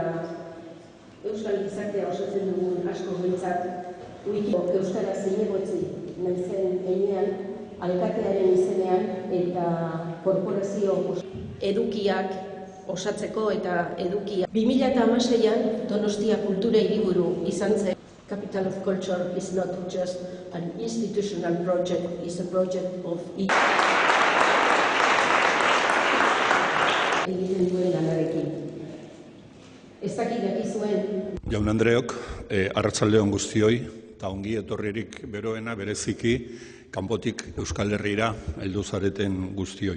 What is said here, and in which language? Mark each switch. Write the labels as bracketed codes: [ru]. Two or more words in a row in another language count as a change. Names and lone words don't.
[eu] euskal gizartea osatzen dugun asko behintzat, euskara zinegotzi naizen heinean, alkatearen izenean eta korporazio edukiak osatzeko eta edukia. 2016an Donostia kultura hiriburu izan zen. [en] Capital of Culture is not just an institutional project, it's a project of each. [eu] Egiten duen lanarekin. Ez dakit dakizuen. Jaun Andreok, arratsalde on guztioi, eta ongi etorririk beroena bereziki kanpotik Euskal Herrira heldu zareten guztioi.